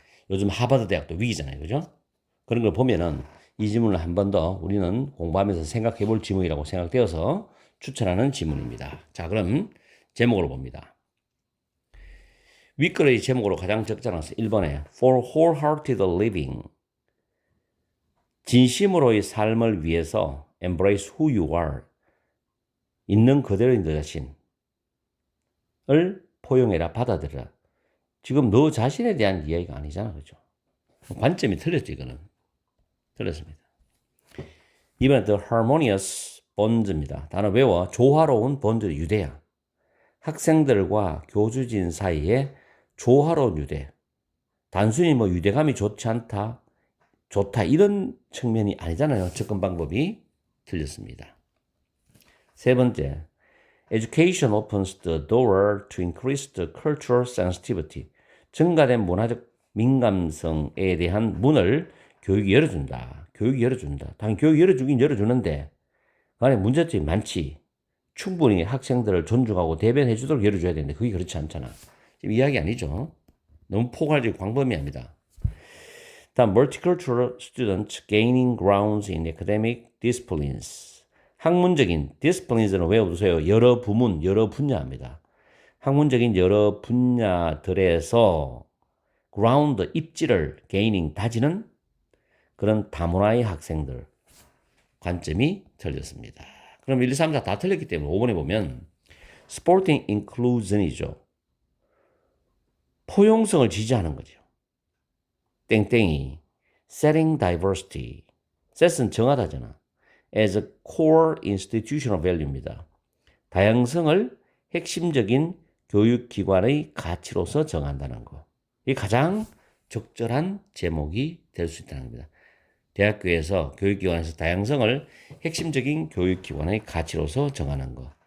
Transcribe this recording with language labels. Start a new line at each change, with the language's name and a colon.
Korean: 요즘 하버드 대학도 위기잖아요. 그죠? 그런 걸 보면은 이 지문을 한 번 더 우리는 공부하면서 생각해 볼 지문이라고 생각되어서 추천하는 지문입니다. 자, 그럼 제목으로 봅니다. 윗글의 제목으로 가장 적절한 1번에
English: For wholehearted living.
Korean: 진심으로의 삶을 위해서
English: embrace who you are.
Korean: 있는 그대로의 너 자신을 포용해라, 받아들여라. 지금 너 자신에 대한 이야기가 아니잖아. 그죠? 관점이 틀렸죠, 이거는. 틀렸습니다.
English: 이번에 the harmonious bonds입니다.
Korean: 단어 외워. 조화로운 bonds, 유대야. 학생들과 교주진 사이에 조화로운 유대. 단순히 뭐 유대감이 좋지 않다, 좋다 이런 측면이 아니잖아요. 접근 방법이 틀렸습니다.
English: 세 번째, education opens the door to increase the cultural sensitivity.
Korean: 증가된 문화적 민감성에 대한 문을 교육이 열어준다. 교육이 열어준다. 당연히 교육이 열어주긴 열어주는데 그 안에 문제점이 많지. 충분히 학생들을 존중하고 대변해 주도록 열어줘야 되는데 그게 그렇지 않잖아. 지금 이야기 아니죠. 너무 포괄적 광범위합니다.
English: 다음, multicultural students gaining grounds in academic disciplines.
Korean: 학문적인 disciplines는 외워두세요. 여러 부문, 여러 분야입니다. 학문적인 여러 분야들에서 ground, 입지를 gaining, 다지는 그런 다문화의 학생들. 관점이 틀렸습니다. 그럼 1, 2, 3, 4 다 틀렸기 때문에 5번에 보면
English: supporting inclusion
Korean: 이죠. 포용성을 지지하는 거죠.
English: 땡땡이 setting diversity.
Korean: set은 정하다잖아.
English: as a core institutional value입니다.
Korean: 다양성을 핵심적인 교육기관의 가치로서 정한다는 거. 이게 가장 적절한 제목이 될 수 있다는 겁니다. 대학교에서 교육기관에서 다양성을 핵심적인 교육기관의 가치로서 정하는 것.